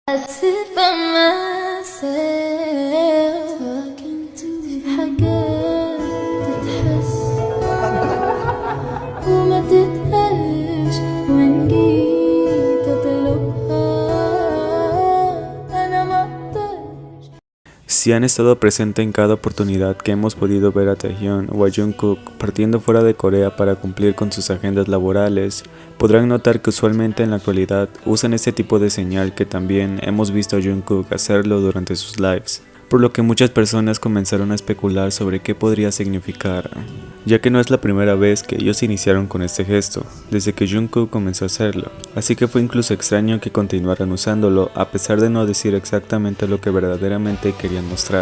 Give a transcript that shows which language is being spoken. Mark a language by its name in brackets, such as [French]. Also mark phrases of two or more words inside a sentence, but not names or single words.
[English] sit by myself [Arabic] في حاجات تتحس وما تتقالش وإن جيت أطلبها أنا مقدرش. [Spanish] Si han estado presentes en cada oportunidad que hemos podido ver a Taehyun o a Jungkook partiendo fuera de Corea para cumplir con sus agendas laborales, podrán notar que usualmente en la actualidad usan este tipo de señal que también hemos visto a Jungkook hacerlo durante sus lives, por lo que muchas personas comenzaron a especular sobre qué podría significar, ya que no es la primera vez que ellos iniciaron con este gesto, desde que Jungkook comenzó a hacerlo, así que fue incluso extraño que continuaran usándolo a pesar de no decir exactamente lo que verdaderamente querían mostrar.